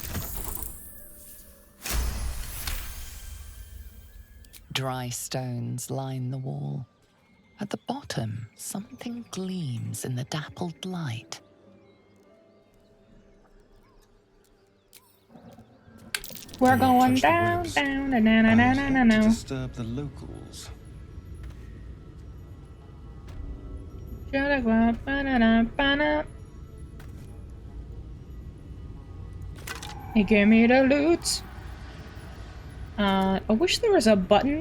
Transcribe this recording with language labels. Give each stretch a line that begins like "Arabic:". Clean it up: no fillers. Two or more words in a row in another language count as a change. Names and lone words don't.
English: Dry stones line the wall. At the bottom, something gleams in the dappled light. We're going touch the down, webs. down, na na na na na na To na. disturb the locals. Hey, give me the loot. I wish there was a button.